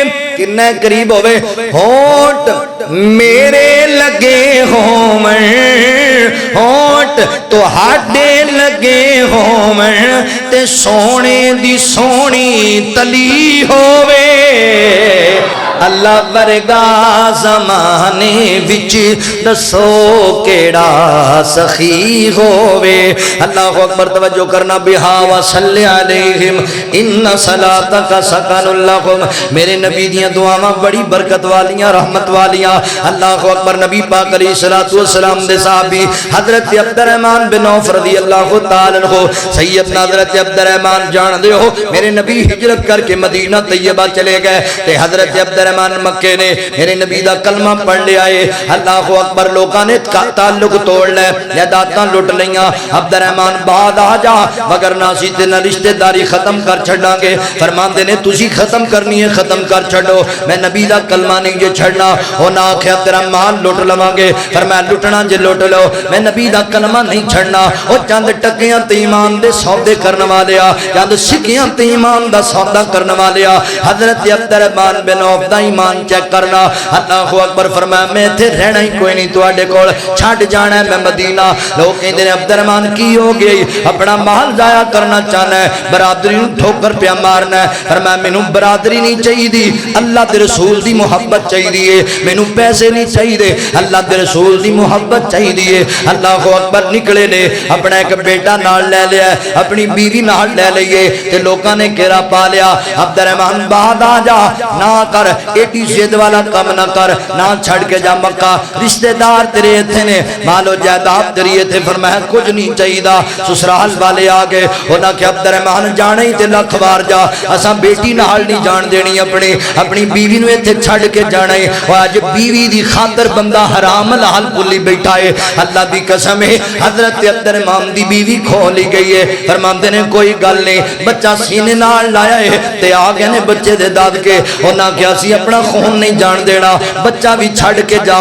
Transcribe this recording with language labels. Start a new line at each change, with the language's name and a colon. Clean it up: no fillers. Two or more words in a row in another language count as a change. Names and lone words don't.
Punjabi: کنے قریب ہووے ہونٹ میرے لگے ہومن ہونٹ تو ہاڈے لگے ہومن تے سونے دی سونی تلی ہووے اللہ ورگا زمانے وچ دسو کیڑا سخی ہووے.
Arabic: اللہ اکبر.
Punjabi: توجہ کرنا.
Arabic: بہا وصلی علیہم ان صلاتک سکن لہم.
Punjabi: میرے نبی دیاں دعاواں بڑی برکت والیاں رحمت والیاں.
Arabic: اللہ اکبر.
Punjabi: نبی پاک
Arabic: علیہ الصلوۃ والسلام
Punjabi: دے صحابی حضرت عبد الرحمن بن عوف
Arabic: رضی اللہ تعالی عنہ
Punjabi: سیدنا حضرت عبد الرحمن جان دے ہو میرے نبی ہجرت کر کے مدینہ طیبہ چلے گئے تے حضرت عبد الرحمن مکے نے میرے نبی دا کلمہ پڑھ لے آئے.
Arabic: اللہ اکبر.
Punjabi: لوگاں نے تعلق توڑ لے جائیداداں لٹ لیاں. عبد الرحمن بعد آ جا مگر ناسی تے نہ رشتہ داری ختم کر چھڑاں گے. فرماندے نے تسی ختم کرنی ہے ختم کر چھڑو میں نبی دا کلمہ نہیں جو چھڑنا. انہاں آکھیا تیرا مال لٹ لواں گے. فرمایا لٹنا جے لٹ لو میں نبی دا کلمہ نہیں چھڑنا. او چند ٹکیاں تے ایمان دے سودے کرن والے آ چند سکیاں تے ایمان دا سودا کرن والے آ. حضرت عبد الرحمن بن عوف دا ایمان چیک کرنا.
Arabic: اللہ اکبر.
Punjabi: فرمایا میں ایتھے رہنا ہی کوئی نہیں تواڈے کول چھڈ جانا ہے میں مدینہ. لوگ کہندے نے عبد الرحمن کی ہو گئی اپنا مال ضائع کرنا چاہنا ہے برادری نوں ٹھوکر پیا مارنا ہے. فرمایا مینوں برادری نہیں چاہیے اللہ دے رسول دی محبت چاہیے. مینوں پیسے نہیں چاہیے اللہ دے رسول دی محبت چاہیے.
Arabic: اللہ اکبر.
Punjabi: نکلے نے اپنا ایک بیٹا نال لے لیا اپنی بیوی نال لے لئیے تے لوکاں نے گھیرا پا لیا. عبد الرحمن بعد آ جا نہ کر ایڈی زد والا کم نہ کر نہ چھڑ کے جا مکہ رشتہ دار تیرے ایتھے نے مال و جائیداد تیری ایتھے. فرمایا کچھ نہیں چاہیے. سسرال والے آ گئے انہاں کہ عبد الرحمن جانا ہی تے لکھ بار جا اساں بیٹی نال نہیں جان دینی اپنی بیوی نو ایتھے چھڑ کے جانا ہے. اور اج بیوی دی خاطر بندہ حرام حلال بھولی بیٹھا ہے. اللہ دی قسم ہے حضرت عبد الرحمن دی بیوی کھو لی گئی ہے. فرماندے نے کوئی گل نہیں بچہ سینے نال لایا ہے تے آ گئے نے بچے دے داد کے. انہاں کہ اسی اپنا خون نہیں جان دینا بچہ بھی چھڑ کے جا.